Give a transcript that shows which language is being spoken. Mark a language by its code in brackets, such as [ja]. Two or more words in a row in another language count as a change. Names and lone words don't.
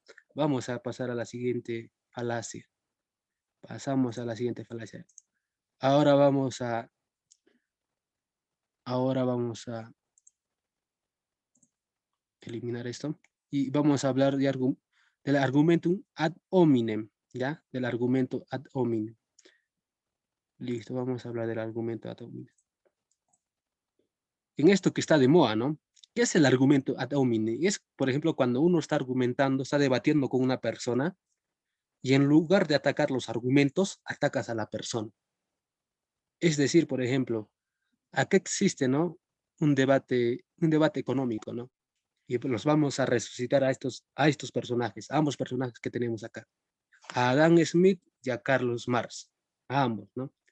[es] Vamos a pasar a la siguiente falacia. Pasamos a la siguiente falacia. Ahora vamos a, ahora vamos a eliminar esto y vamos a hablar del [la] argumentum ad hominem. [es] ¿ya? Del argumento [la] ad hominem. [es] Listo, vamos a hablar del argumento [la] ad hominem. [es] En esto que está de moda, ¿no? ¿Qué es el argumento ad hominem? Es, por ejemplo, cuando uno está argumentando, está debatiendo con una persona y en lugar de atacar los argumentos, atacas a la persona. Es decir, por ejemplo, acá existe, ¿no? Un debate económico, ¿no? Y pues los vamos a resucitar a estos personajes, a ambos personajes que tenemos acá, a Adam Smith y a Carlos Marx, a ambos, ¿no?